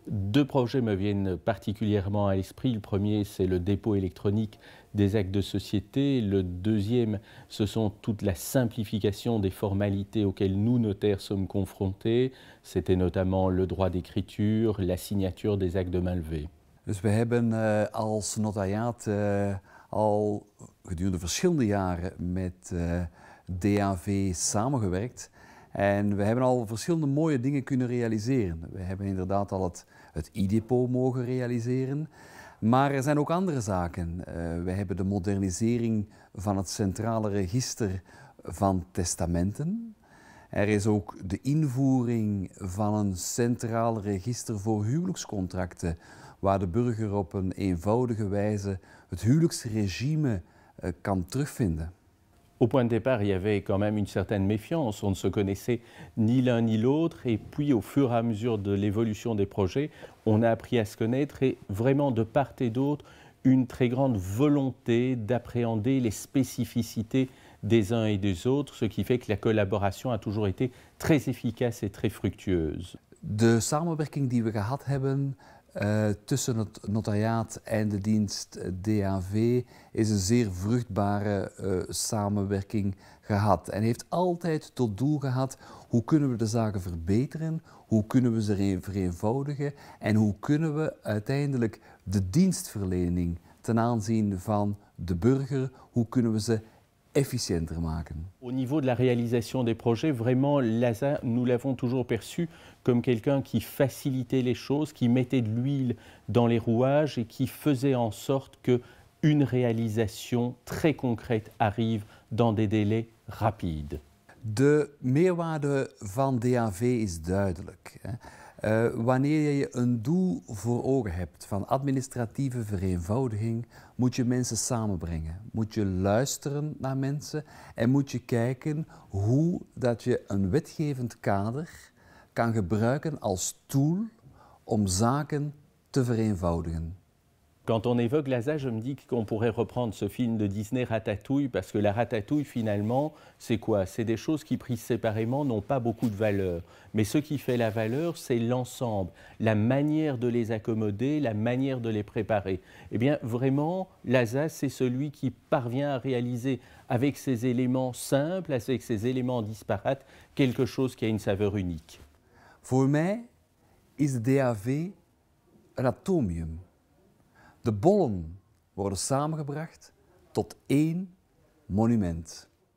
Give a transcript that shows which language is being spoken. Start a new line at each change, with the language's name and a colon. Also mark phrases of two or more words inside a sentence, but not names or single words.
French: Deux projets me viennent particulièrement à l'esprit. Le premier, c'est le dépôt électronique des actes de société. Le deuxième, ce sont toute la simplification des formalités auxquelles nous, notaires, sommes confrontés. C'était notamment le droit d'écriture, la signature des actes de mainlevée.
Dutch: Dus we hebben als notariaat al gedurende verschillende jaren met DAV samengewerkt. En we hebben al verschillende mooie dingen kunnen realiseren. We hebben inderdaad al het e-depot mogen realiseren. Maar er zijn ook andere zaken. We hebben de modernisering van het centrale register van testamenten. Er is ook de invoering van een centraal register voor huwelijkscontracten, waar de burger op een eenvoudige wijze het huwelijksregime kan terugvinden.
French: Au point de départ, il y avait quand même une certaine méfiance. On ne se connaissait ni l'un ni l'autre. Et puis, au fur et à mesure de l'évolution des projets, on a appris à se connaître et vraiment de part et d'autre, une très grande volonté d'appréhender les spécificités des uns et des autres, ce qui fait que la collaboration a toujours été très efficace et très fructueuse.
Dutch: De samenwerking die we gehad hebben tussen het notariaat en de dienst DAV is een zeer vruchtbare samenwerking gehad. En heeft altijd tot doel gehad hoe kunnen we de zaken verbeteren, hoe kunnen we ze vereenvoudigen en hoe kunnen we uiteindelijk de dienstverlening ten aanzien van de burger, hoe kunnen we ze efficiënter maken.
French: Au niveau de la réalisation des projets, vraiment, l'ASA, nous l'avons toujours perçu comme quelqu'un qui facilitait les choses, qui mettait de l'huile dans les rouages et qui faisait en sorte qu'une réalisation très concrète arrive dans des délais rapides.
Dutch: De meerwaarde van DAV is duidelijk. Wanneer je een doel voor ogen hebt van administratieve vereenvoudiging, moet je mensen samenbrengen. Moet je luisteren naar mensen en moet je kijken hoe dat je een wetgevend kader kan gebruiken als tool om zaken te vereenvoudigen.
French: Quand on évoque l'ASA, je me dis qu'on pourrait reprendre ce film de Disney Ratatouille, parce que la ratatouille, finalement, c'est quoi? C'est des choses qui, prises séparément, n'ont pas beaucoup de valeur. Mais ce qui fait la valeur, c'est l'ensemble, la manière de les accommoder, la manière de les préparer. Eh bien, vraiment, l'ASA, c'est celui qui parvient à réaliser, avec ses éléments simples, avec ses éléments disparates, quelque chose qui a une saveur unique.
Dutch: Voor mij is de DAV een atomium. De bollen worden samengebracht tot één monument.